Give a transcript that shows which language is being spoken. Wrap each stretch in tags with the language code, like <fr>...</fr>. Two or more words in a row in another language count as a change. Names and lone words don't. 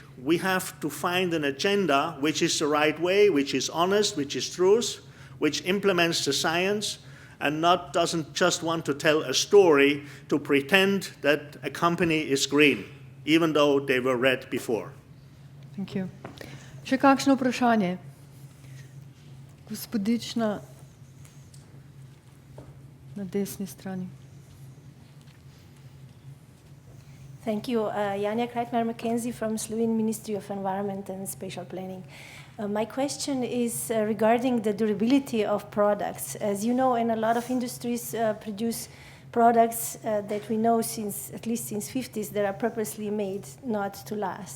<en>We have to find an agenda which is the right way, which is honest, which is truth, which implements the science, and doesn't just want to tell a story to pretend that a company is green, even though they were red before. Thank you.</en> <sl>Še kakšno vprašanje? Gospodična na desni strani.</sl> <en>Thank you. Janja Kreitmeier-McKenzie from Slovenian Ministry of Environment and Spatial Planning. My question is regarding the durability of products. As you know, in a lot of industries produce products that we know since, at least since 50s, that are purposely made not to last.</en>